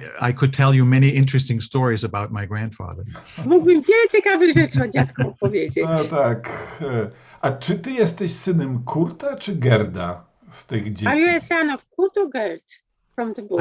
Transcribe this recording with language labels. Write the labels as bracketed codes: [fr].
[en] I could tell you many interesting stories about my grandfather. [pl] Mógłbym wiele ciekawych rzeczy o dziadku opowiedzieć. No tak. A czy ty jesteś synem Kurta czy Gerda z tych dzieci? [en] Are you a son of Kurt or Gert from the book?